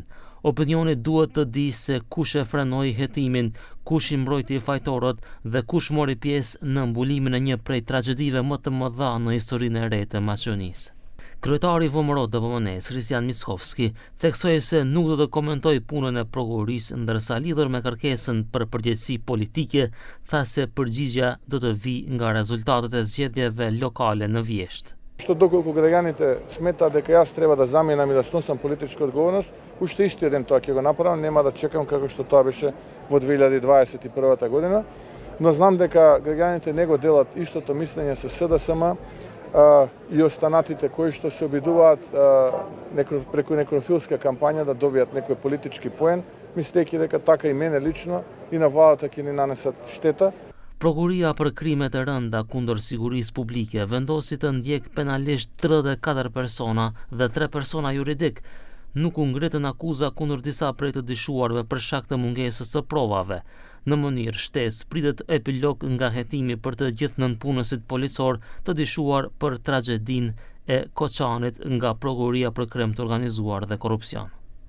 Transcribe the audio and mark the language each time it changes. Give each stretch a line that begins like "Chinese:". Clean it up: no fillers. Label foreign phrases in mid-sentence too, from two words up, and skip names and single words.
Albanian: Opinioni duhet të di se kush e frenoi hetimin, kush i mbrojti fajtorët dhe kush mori pjesë në mbulimin e një prej tragjedive më të mëdha në historinë e re të Maqedonisë. Kryetari i VMRO-DPM-s, Kristian Mickovski, theksoi se nuk do të komentoj punën e prokurorisë, ndërsa lidhur me kërkesën për përgjegjësi politike, tha se përgjigjja do të vijë nga rezultatet e zgjedhjeve lokale në vjeshtë.
Macedonian: Što dоколку граѓаните сметаат дека јас треба да заменам и да сносам политичка одговорност, уште истиот ден тоа ќе го направам, нема да чекам како што тоа беше во 2021 година, но знам дека граѓаните не го делат истото мислење со СДСМ и останатите кои што се обидуваат преку некрофилска кампања да добијат некој политички поен, мислејќи дека така и мене лично и на владата ќе ни нанесат штета.
Albanian: Prokuroria për krimet e rënda kundër sigurisë publike vendosi të ndjek penalisht 34 persona dhe 3 persona juridik. Nuk u ngritën akuza kundër disa prej të dyshuarve për shkak të mungesës së provave. Në mënyrë shtesë pritet epilog nga hetimi për të gjithë nënpunësit policor të dyshuar për tragjedinë e Koçanit nga Prokuroria për krim të organizuar dhe korrupsion.